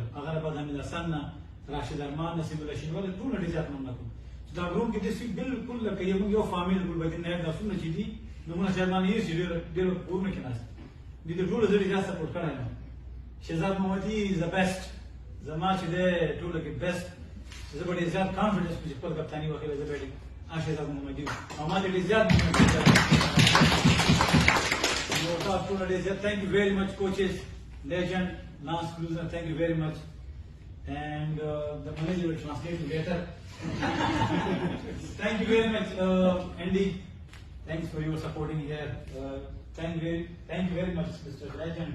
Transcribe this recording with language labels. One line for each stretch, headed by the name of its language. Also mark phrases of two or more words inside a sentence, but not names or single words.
Pashto: هغه نه بعد حمید حسن نه، راشد ارمان نه، سمیع الله شینواری، ټول نه ډېر زیات مننه کوم چې دا ګروپ کې داسې بالکل لکه موږ یو فامیل ګلبدین نایب دا څومره چې دي نومونه شاید یې چې ډېر کورونه کې ناست دي، د ټولو زه ډېر زیات سپورټ کړی یم. شهزاد محمدي
English: is the best,
Pashto: زما چې دی ټولو کې بیسټ. زه به ډېر زیات کانفیډنس کوم چې خپل کپتاني وکړې زه به شهزاد محمدي او ما ډېر زیات نو تاسو ټول ډېر زیات.
English: Thank you very much coaches, legend Lance Cruiser, thank you very much, and the manager will translate later. Thank you very much Andy, thanks for your supporting here. Thank you very much Mr. Legend.